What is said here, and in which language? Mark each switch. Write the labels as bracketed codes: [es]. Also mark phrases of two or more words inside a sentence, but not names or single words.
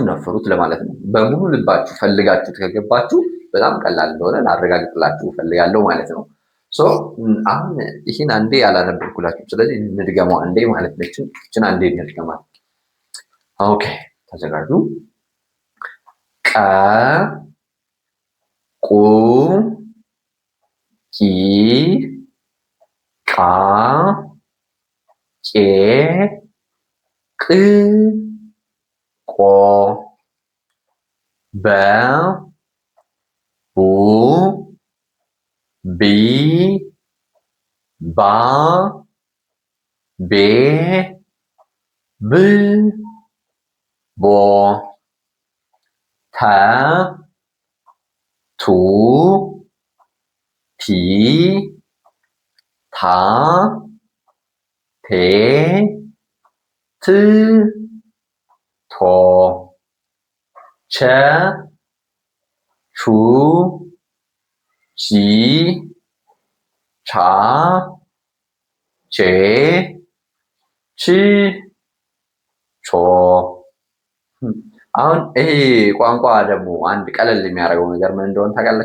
[am] ነፍሩት ለማለት ነው። በሙሉ ልባችሁ ፈልጋችሁት ከገባችሁ በጣም ቀላል እንደሆነ ላረጋግጥላችሁ ፈልጋለሁ ማለት ነው። ሶ አሁን ይህን አንዴ ያላነበብኩላችሁ፣ ስለዚህ እንድገመው አንዴ ማለት ነው። ይችን አንዴ እንድገማት። ኦኬ ተዘጋጁ። ቀ ቁ ቂ ቃ ቄ ቅ ቆ በ ቡ ቢ ባ ቤ ብ ቦ ተ ቱ ቲ ታ ቴ ት ቶ ቸ ቹ ቺ ቻ ቼ ች ቾ። አሁን ይሄ ቋንቋ ደግሞ አንድ ቀለል የሚያደርገው ነገር ምን እንደሆነ ታውቃላችሁ?